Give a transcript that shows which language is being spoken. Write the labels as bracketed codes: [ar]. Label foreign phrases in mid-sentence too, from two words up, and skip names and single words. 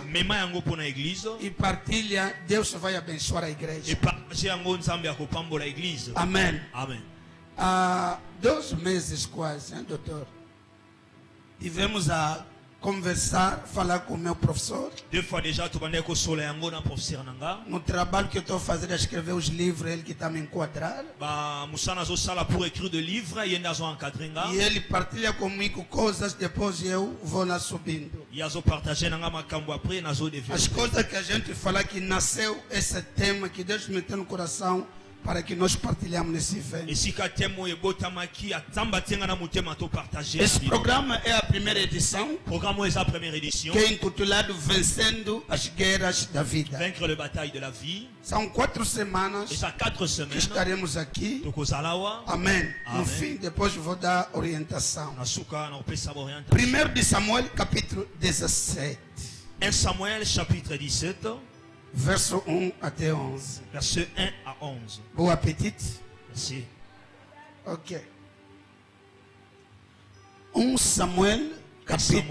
[ln] mema yango mpona église [pt] e partilha. Deus vai abençoar a igreja. [ln] epartage yango nzambe akopambola église. [pt] Amém. [ln] Amen. [pt] Há 2 meses quase, hein, doutor? Tivemos a conversar, falar com o meu professor. [ln] 2 [fr] fois déjà [ln] tobandaki kosola yango na professeur na nga. [pt] No trabalho que eu estou fazendo, a escrever os livros, ele que está me enquadrar. [ln] Mosala azosala [fr] pour écrire de livre [ln] ye nde azoencadre nga. [pt] E ele partilha comigo coisas, depois eu vou lá subindo. [ln] ye azopartage na nga makambo après [pt] As [ln] nazodevelope. [pt] coisas que a gente fala que nasceu esse tema que Deus meteu no coração para que nós partilhamos nesse evento. [ln] esika temo ebotamaki nzambe atie nga na motema topartage. [pt] Esse programa é a primeira edição, [ln] programme oyo eza [fr] première édition. [pt] que é intitulado Vencendo as Guerras da Vida. [fr] Vaincre le bataille de la vie. [pt] São 4 semanas [ln] eza 4 [pt] que [ln] semaines [pt] estaremos aqui. [ln] tokozala awa. [pt] Amém. No [ln] Amém. [pt] fim, depois eu vou dar orientação. [ln] na suka na kopesa baorientation. [pt] 1 de Samuel, capítulo 17, [ln] 1 Samuel chapitre 17 [pt] verso 1 até 11. [fr] verset 1 à 11. [pt] Bom apetite. [fr] Merci. [pt] Ok. 1 Samuel, capítulo